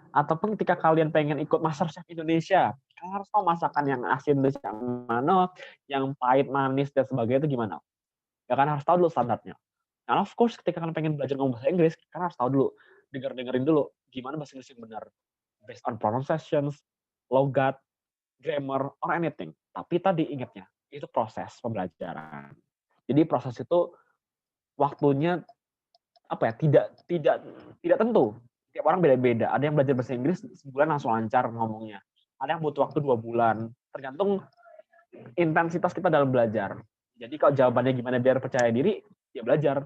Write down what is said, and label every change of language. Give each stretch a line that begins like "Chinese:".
Indonesian: Ataupun ketika kalian pengen ikut MasterChef Indonesia, kalian harus tahu masakan yang asin itu yang mana, yang pahit, manis, dan sebagainya itu gimana. Ya kan, harus tahu dulu standarnya.
English: And of course,
Indonesian: ketika kalian pengen belajar ngomong bahasa Inggris, kalian harus tahu dulu, dengerin dulu, gimana bahasa Inggris yang benar.
English: Based on pronunciations, logat, grammar, or anything.
Indonesian: Tapi tadi ingatnya, itu proses pembelajaran. Jadi proses itu waktunya apa ya, tidak tentu. Tiap orang beda-beda. Ada yang belajar bahasa Inggris sebulan langsung lancar ngomongnya. Ada yang butuh waktu 2 bulan. Tergantung intensitas kita dalam belajar. Jadi kalau jawabannya gimana biar percaya diri, ya belajar.